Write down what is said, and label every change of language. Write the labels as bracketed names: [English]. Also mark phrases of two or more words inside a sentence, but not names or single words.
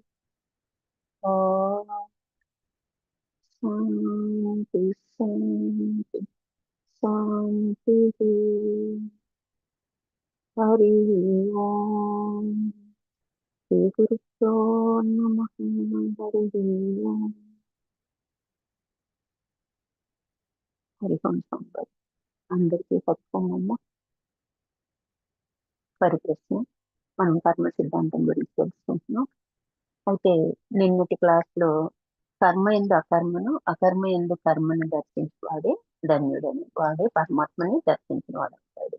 [Sanskrit] ॐ शान्ति शान्ति शान्तिः। हरि ओम् श्री गुरुभ्यो नमः। हरि ओम्। हरि ओम् संवत् [Telugu] అందరికీ సత్సంగము పరిప్రశ్న. మనం కర్మ సిద్ధాంతం గురించి తెలుసుకుంటున్నాం. అయితే నిన్నటి క్లాస్ లో కర్మ ఎందు అకర్మను అకర్మ ఎందు కర్మను దర్శించువాడే ధన్యుడని, వాడే పరమాత్మని దర్శించిన వాడు అవుతాడు.